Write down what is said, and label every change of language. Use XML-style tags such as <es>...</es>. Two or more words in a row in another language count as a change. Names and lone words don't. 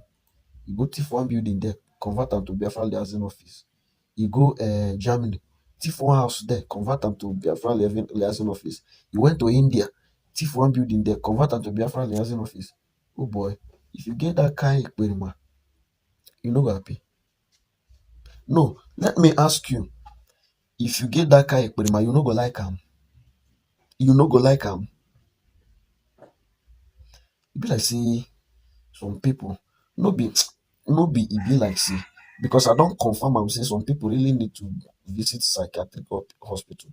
<pcm>He go thief one building there, convert them to Biafra liaison office. He go Germany, thief one house there, convert them to Biafra liaison office. He went to India, thief one building there, convert them to Biafra liaison office. Oh boy, if you get that kind of Ekperima, you no go happy. No, let me ask you, if you get that kind of Ekperima, you no go like am. You no go like am. E be like say some people no be e be like say, because I don confirm am say some people really need to visit psychiatric hospital.</pcm>